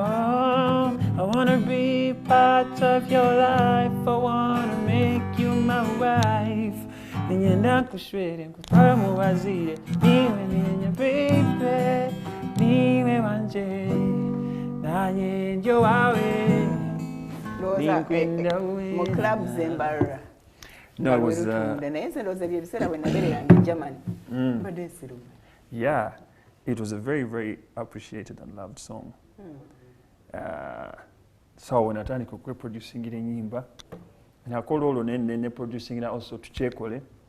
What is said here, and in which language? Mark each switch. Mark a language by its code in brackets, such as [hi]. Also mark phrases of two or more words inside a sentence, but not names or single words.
[en] I wanna be part of your life, I wanna make you my wife. [nyn] Ninyenda kushwere nkutwara muwazire, niwe ninya baby, niwe wanje, nanye njo wawe. Mu club Zembarra. [en] No, it was yeah, it was a very, very appreciated and loved song. So when I started producing it in Yimba, and I called all on producing it also to Chekole.